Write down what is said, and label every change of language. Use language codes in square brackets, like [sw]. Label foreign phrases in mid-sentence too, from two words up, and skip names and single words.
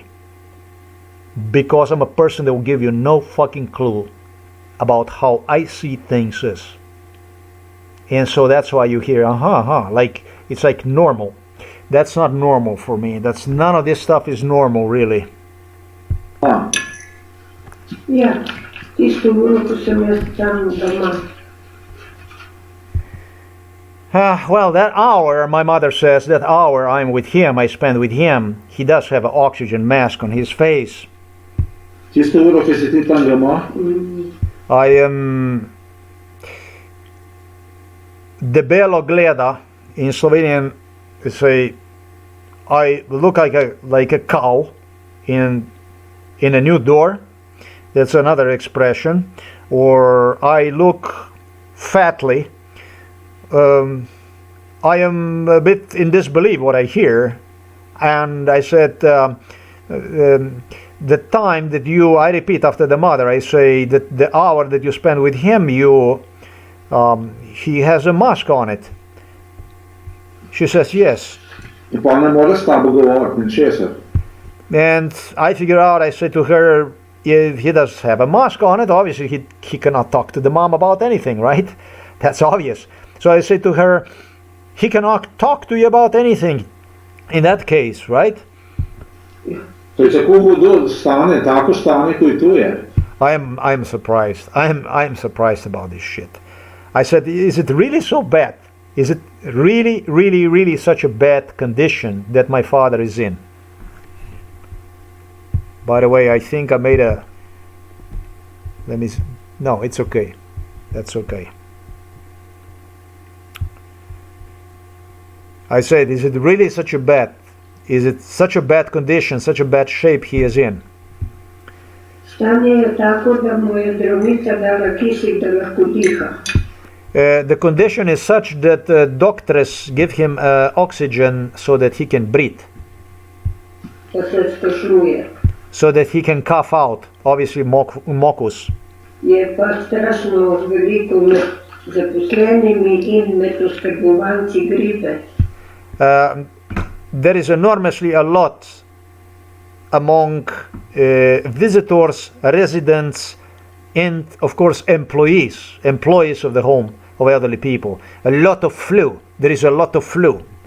[en] Because I'm a person that will give you no fucking clue about how I see things is. And so that's why you hear like it's like normal. That's not normal for me. None of this stuff is normal, really. Yeah, [sl] tisto uro, ko sem jaz tam doma. [en] Well, that hour, my mother says, that hour I'm with him, I spend with him, he does have an oxygen mask on his face. [sl] Čisto uro, ki si ti tam doma, [en] I am [sl] debelo gleda [en] in Slovenian say I look like a cow in a new door. That's another expression. Or I look fatly. I am a bit in disbelief what I hear, and I said the time that I repeat after the mother, I say that the hour that you spend with him, he has a mask on it. She says yes. [sl] in pa ne more s tabo govoriti, ničesar. [en] And I figure out, I say to her, if he does have a mask on it, obviously he cannot talk to the mom about anything, right? That's obvious. So I say to her, he cannot talk to you about anything in that case, right? [sl] To je tako hudo stanje, tako stanje, kot tu je. [en] I'm surprised. I'm surprised about this shit. I said, is it really so bad? Is it really, really, really such a bad condition that my father is in? By the way, I think I made a... No, it's okay. That's okay. I said, is it really such a bad... Is it such a bad condition, such a bad shape he is in? [sl] Stanje je tako, da mu je zdravnica dala kisik, da lahko diha. [en] The condition is such that doctress give him oxygen so that he can breathe. [sl] Da se skašljuje. [en] So that he can cough out, obviously mucus. [sl] Je pa strašno veliko med zaposlenimi in med oskrbovanci gripe. [en] There is enormously a lot among visitors, residents, and of course employees of the home of elderly people. A lot of flu. There is a lot of flu.